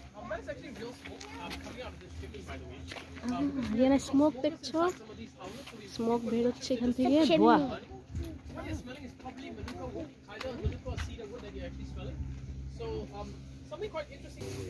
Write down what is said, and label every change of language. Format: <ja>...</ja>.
<en>That's actually real smoke coming out of this chimney, by the way.</en> <bn>এখানে smoke দেখছো, smoke বের হচ্ছে এখান থেকে, ধোঁয়া।</bn> <en>What you're smelling is probably manuka wood, either manuka or cedar wood that you're actually smelling. So, something quite interesting.</en>